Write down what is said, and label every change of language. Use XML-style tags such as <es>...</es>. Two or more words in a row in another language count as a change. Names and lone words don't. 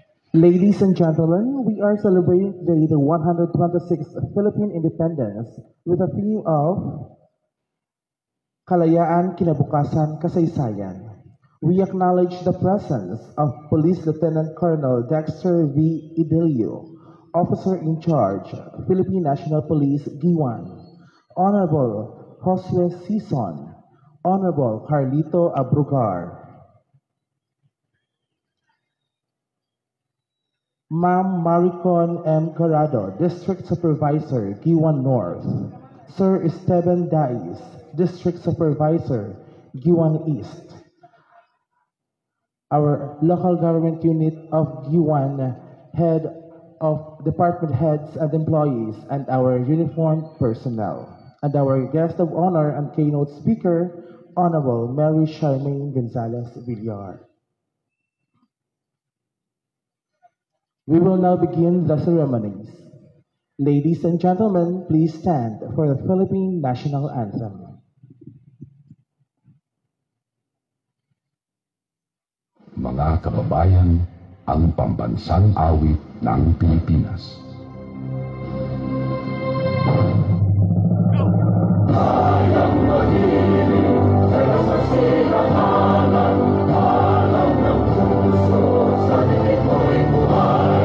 <en>Ladies and gentlemen, we are celebrating today the 126th Philippine Independence with a theme of Kalayaan, Kinabukasan, Kasaysayan. We acknowledge the presence of Police Lieutenant Colonel Dexter V. Idilio, Officer in Charge, Philippine National Police, Giwan, Honorable Josue Sison, Honorable Carlito Abrugar, Ma'am Maricon M. Corrado, District Supervisor, Giwan North. Sir Esteban Dais, District Supervisor, Giwan East. Our local government unit of Giwan, head of department heads and employees, and our uniformed personnel. And our guest of honor and keynote speaker, Honorable Mary Charmaine Gonzalez Villar. We will now begin the ceremonies. Ladies and gentlemen, please stand for the Philippine National Anthem.</en> <tl>Mga kababayan, ang pambansang awit ng Pilipinas. Kayang mahilig, pero sa silanganan, alam ng puso, sa dinig mo'y buhay.</tl>